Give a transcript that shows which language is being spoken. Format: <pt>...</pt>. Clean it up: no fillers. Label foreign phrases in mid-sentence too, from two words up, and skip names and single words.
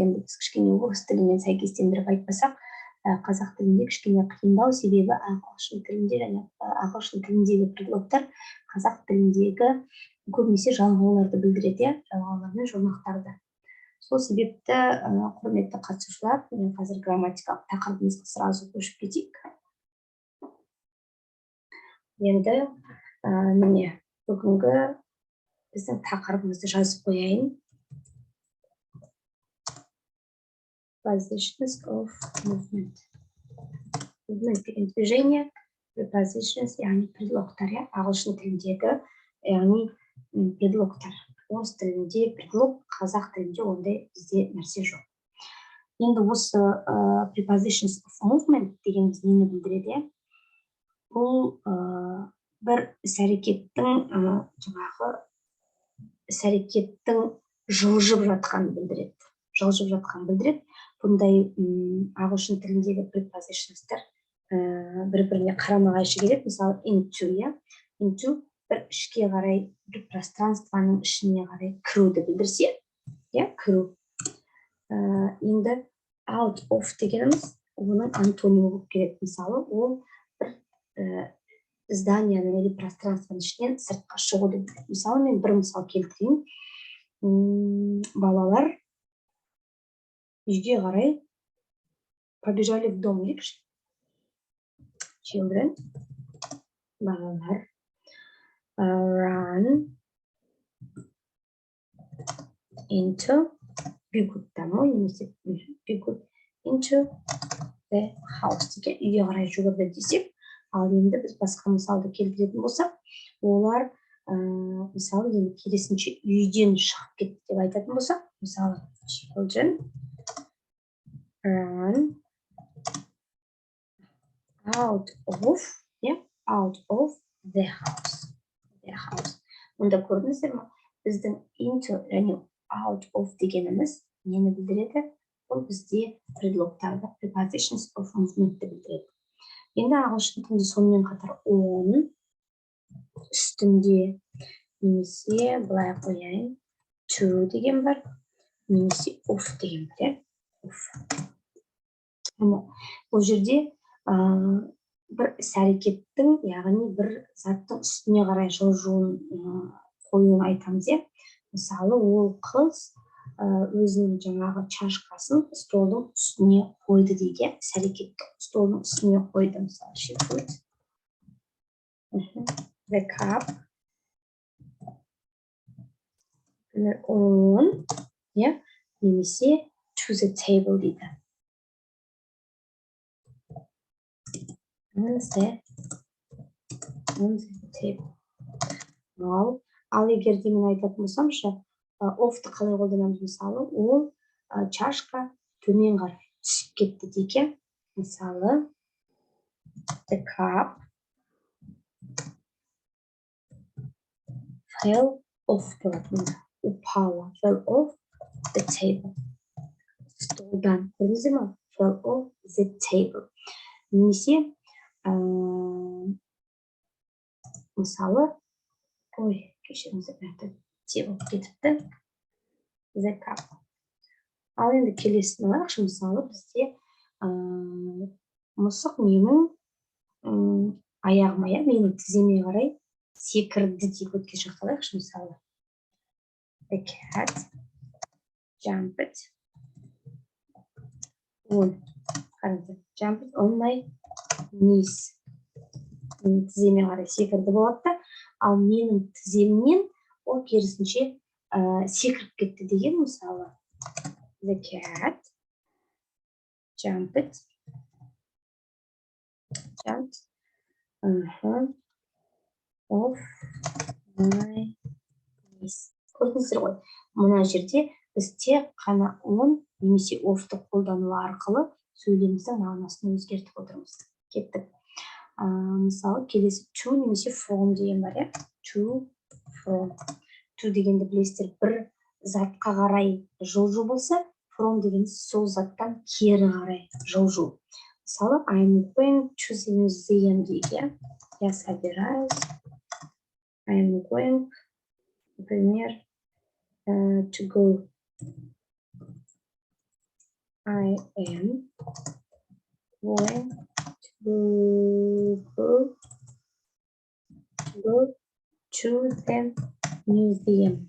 <kk>Енді біз кішкене орыс тілімен сәйкестендіріп айтпасақ, қазақ тілінде кішкене қиындау, себебі ағылшын тілінде және ағылшын тіліндегі предлогтар қазақ тіліндегі көбінесе жалғауларды білдіреді, жалғаулар мен жұрнақтарды. Сол себепті құрметті қатысушылар, мен қазір грамматикалық тақырыбымызға сразу көшіп кетейік. Енді міне бүгінгі біздің тақырыбымызды жазып қояйын.</kk> <en>Prepositions of movement.</en> <kk>Movement деген движение, prepositions, яғни предлогтар, ағылшын тіліндегі, яғни предлогтар. Орыс тілінде предлог, қазақ тілінде ондай бізде нәрсе жоқ. Енді осы</kk> <en>prepositions of movement</en> <kk>дегеніміз нені білдіреді? Бұл бір іс-әрекеттің жылжып жатқанын білдіреді. Жылжып жатқанын білдіреді. Бұндай ағылшын тіліндегі prepositionстар бір-біріне қарама-қайшы келеді. Мысалы into, бір ішке қарай, бір пространствоның ішіне қарай кіруді білдірсе, кіру. Енді</kk> <en>out of</en> <kk>дегеніміз, оның антонимі болып келеді. Мысалы, ол бір зданияның или пространствоның ішінен сыртқа шығу деп. Мысалы, мен бір мысал келтірейін. Балалар үйге қарай</kk> <ru>побежали в дом,</ru> <kk>дейікші.</kk> <en>Children, балалар run into,</en> <ru>бегут домой, немесе бегут</ru> <en>into the</en> <kk>house деген, үйге қарай жүгірді десек, ал енді біз басқа мысалды келтіретін болсақ, олар мысалы енді керісінше үйден шығып кетті деп айтатын болсақ, мысалы</kk> <en>children run out of the house.</en> <kk>Онда көрдіңіздер ме? Біздің into және</kk> <en>out of</en> <kk>дегеніміз нені білдіреді? Ол бізде предлогтарды,</kk> <en>prepositions of movement білдіреді.</en> <kk>Енді ағылшын тілінде сонымен қатар on, үстінде, немесе былай қояйын, to деген бар, немесе off деген бар. Бұл жерде бір іс-әрекеттің, яғни бір заттың үстіне қарай жылжуын қоюын айтамыз. Мысалы, ол қыз өзінің жаңағы чашкасын столдың үстіне қойды деген іс-әрекетті столдың үстіне қойды. Мысалы,</kk> <en>she put the cup on, немесе to the table дейді. On the table.</en> <kk>Ал егер де мен айтатын болсамшы, офты қалай қолданамыз? Мысалы, ол чашка төмен қарай түсіп кетті деген. Мысалы,</kk> <en>the cup fell off болады. Упала, fell off the table.</en> <kk>Столдан, көрдіңіздер ме?</kk> <en>Fell off the table.</en> <kk>Немесе мысалы, кешіріңіздер, тебіп кетіпті,</kk> <en>the cup.</en> <kk>Ал енді келесін алайықшы, мысалы, бізде мысық менің аяғыма, менің тіземе қарай секірді деп өткен шақты алайықшы, мысалы.</kk> <en>The cat jumped on my knees.</en> <kk>Тіземе қарай секірді болады, ал менің тіземнен ол керісінше секіріп кетті деген, мысалы.</kk> <en>The cat jumped Jumped off my knees.</en> <kk>Көрдіңіздер ғой, мына жерде біз тек қана on немесе off'ты қолдану арқылы сөйлеміміздің мағынасын өзгертіп отырмыз. Кеттік. Мысалы, келесі to немесе from деген бар, иә?</kk> <en>To, from.</en> <kk>To дегенді білесіздер, бір затқа қарай жылжу болса, from деген сол заттан кері қарай жылжу. Мысалы,</kk> <en>I'm going to the museum дейді.</en> <ru>Я собираюсь.</ru> <en>I'm going, например, to go. I am going to go to the museum.</en>